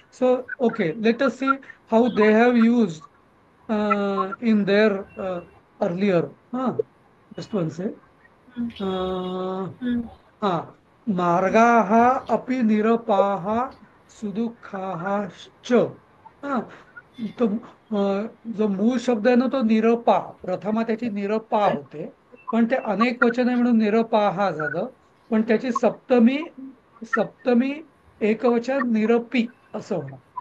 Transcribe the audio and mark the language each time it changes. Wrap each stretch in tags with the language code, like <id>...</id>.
<en>So, okay, let us see how they have used in their earlier. Just one sec. Hmm. Uh, Hmm.</en> <sa>हा, मार्गाः अपि निरपाः सुदुःखाः च.</sa> <mr>हा, तो जो मूळ शब्द आहे ना तो निरपा, प्रथमा त्याची निरपा होते, पण ते अनेक वचन आहे म्हणून निरपाहा झालं. पण त्याची सप्तमी, सप्तमी एकवचन निरपी असं होणार.</mr>